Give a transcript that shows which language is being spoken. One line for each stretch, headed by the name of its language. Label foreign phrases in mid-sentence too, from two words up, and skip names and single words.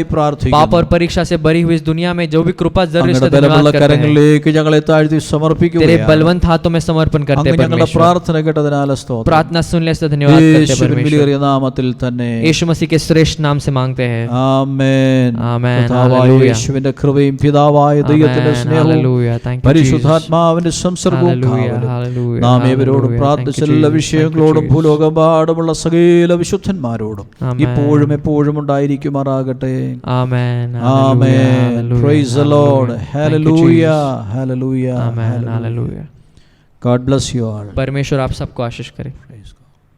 Hindi: पाप
Malayalam: പ്രാർത്ഥിക്കുന്നു.
Hindi: और परीक्षा से भरी हुई इस दुनिया में जो भी कृपा जरूर
Malayalam: അങ്ങയുടെ
Hindi: इसका
Malayalam: ബലമുള്ള
Hindi: धन्यवाद करते हैं.
Malayalam: കരങ്ങളിലേക്ക് ഞങ്ങളെ താഴ്ത്തി
Hindi: तेरे
Malayalam: സമർപ്പിക്കുകയാണ്.
Hindi: बलवंत हाथों में समर्पण करते
Malayalam: അങ്ങ്
Hindi: हैं
Malayalam: ഞങ്ങളുടെ
Hindi: परमेश्वर.
Malayalam: പ്രാർത്ഥന കേട്ടതിനാൽ സ്തോത്രം.
Hindi: प्रार्थना सुन ले, इसका धन्यवाद करते हैं
Malayalam: യേശുവിൻ
Hindi: परमेश्वर.
Malayalam: വിലയേറിയ നാമത്തിൽ തന്നെ
Hindi: यीशु मसीह के श्रेष्ठ नाम से मांगते हैं.
Malayalam: ആമേൻ. ആമേൻ. കർത്താവായ ഹല്ലേലൂയ. യേശുവിന്റെ കൃപയും പിതാവായ ദൈവത്തിന്റെ
English: Amen.
Malayalam: സ്നേഹവും
English: Hallelujah. Thank you,
Malayalam: പരിശുദ്ധാത്മാവിന്റെ സംസർഗവും
English: Hallelujah.
Malayalam: കാവലും
English: Hallelujah.
Malayalam: നാം ഏവരോടും
English: Hallelujah.
Malayalam: പ്രാർത്ഥിച്ച
English: Thank you,
Malayalam: എല്ലാ
English: Jesus.
Malayalam: വിഷയങ്ങളോടും
English: Thank you, Jesus.
Malayalam: ഭൂലോകമെമ്പാടുമുള്ള സകല വിശുദ്ധന്മാരോടും
English: Amen.
Malayalam: ഇപ്പോഴും ഇപ്പോഴും എപ്പോഴും ഉണ്ടായിരിക്കുമാറാകട്ടെ.
English: Amen.
Malayalam: ആമേൻ.
English: Praise the Lord. Hallelujah. Hallelujah. Amen. Hallelujah. God bless you all.
Hindi: परमेश्वर आप सबको आशीष करे.
English: Praise God.